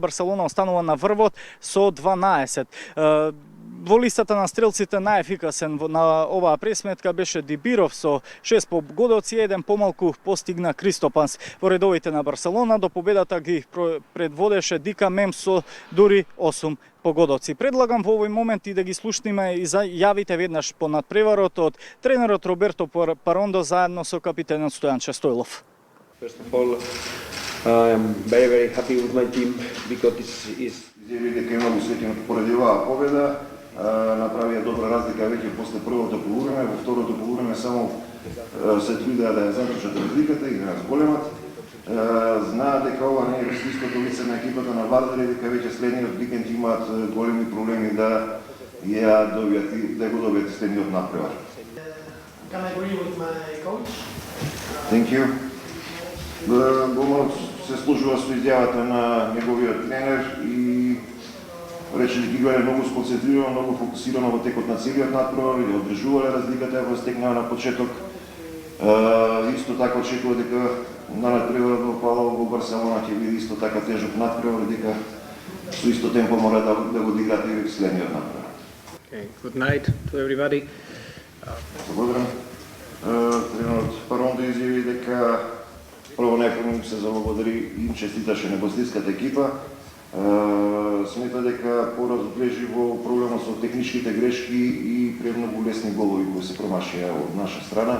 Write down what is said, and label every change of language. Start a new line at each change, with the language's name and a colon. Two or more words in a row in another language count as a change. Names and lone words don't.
Macedonian: Барселона останува на врвот со 12. Во листата на стрелците најефикасен на оваа пресметка беше Дибиров со 6 погодоци, еден помалку постигна Кристопанс. Во редовите на Барселона до победата ги предводеше Дика Мем со дури 8 погодоци. Предлагам во овој момент и да ги слушнеме и јавите веднаш по надпреварот од тренерот Роберто Парондо заедно со капитенот Стојанче Стојлов.
English: First of all, I am very happy with my team because this is
Macedonian: дека е многу среќен поради оваа победа. Направија добра разлика веќе после првото полувреме, во второто полувреме само се трудеа да ја задржат разликата и да ја зголемат. Знаат дека ова не е истото лице на екипата на Вардар и дека веќе следниот викенд имаат големи проблеми да ја добијат и да го добијат следниот надпревар.
English: Can I agree with my coach? Thank you.
Macedonian: Голманот се служува со изјавата на неговиот тренер и рече дека играле многу сконцентрирано, многу фокусирано во текот на целиот надпревар и одржувале разликата во стекнаа на почеток. Исто така очекува дека на надпреварот во Палау во Барселона ќе биде исто така тежок надпревар и дека со исто темпо мора да го одиграат и следниот надпревар.
English: Okay, good night to everybody.
Macedonian: Благодарам. Тренерот Парондо изјави дека прво најпрво се заблагодари и им честиташе на гостинската екипа. Смета дека пораз одлежи во проблемот со техничките грешки и премногу лесни голови кои се промашија од наша страна.